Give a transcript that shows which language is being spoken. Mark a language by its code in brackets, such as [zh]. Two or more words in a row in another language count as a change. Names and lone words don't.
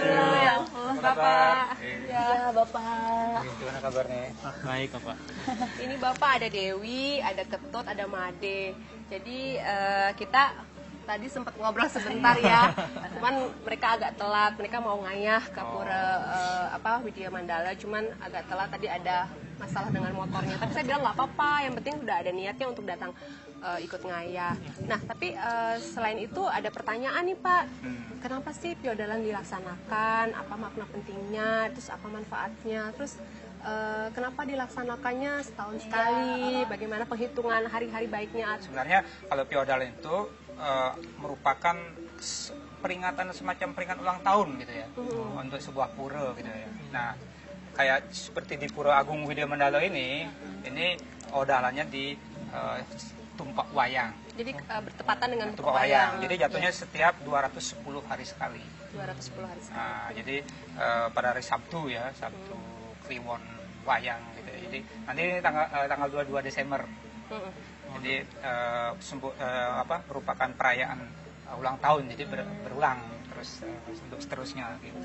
[id] Ya, Bapak. Ya Bapak. Gimana kabarnya? Baik Pak. Ini Bapak ada Dewi, ada Ketut, ada Made. Jadi kita tadi sempat ngobrol sebentar ya. Cuman mereka agak telat, mereka mau ngayah ke pura Widya Mandala, cuman agak telat tadi ada masalah dengan motornya. Tapi saya bilang nggak apa-apa, yang penting udah ada niatnya untuk datang ikut ngayah. Nah, tapi selain itu ada pertanyaan nih Pak. Kenapa sih piodalan dilaksanakan? Apa makna pentingnya? Terus apa manfaatnya? Terus kenapa dilaksanakannya setahun sekali? Bagaimana penghitungan hari-hari baiknya? Sebenarnya kalau piodalan itu merupakan peringatan semacam peringatan ulang tahun gitu ya, untuk sebuah pura gitu ya. Nah, kayak seperti di Pura Agung Widya Mandala ini odalannya di Tumpak Wayang. Jadi bertepatan dengan Tumpak Wayang. Jadi jatuhnya setiap 210 hari sekali. 210 hari sekali. Nah, jadi pada hari Sabtu ya, Sabtu Kliwon Wayang gitu ya. Jadi nanti tanggal 22 Desember. Jadi merupakan perayaan ulang tahun, jadi berulang terus untuk seterusnya gitu.